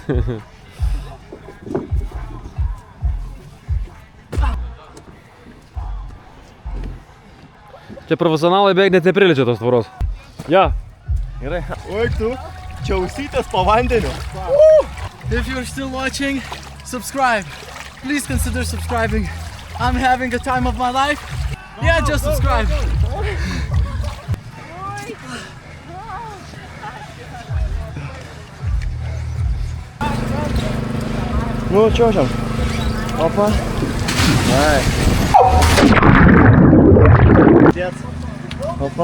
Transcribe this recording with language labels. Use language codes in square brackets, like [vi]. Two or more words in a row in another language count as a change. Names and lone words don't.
[lt] Čia profesionalai beveik net nepriliečia tos tvoros. Ja. Gerai. Oi, tu. Čia ausytės po vandeniu. [en] If you're still watching, subscribe. Please consider subscribing. I'm having a time of my life. Yeah, just subscribe. [lt] Nu, čiuožiam. Opa. Nice. Opa.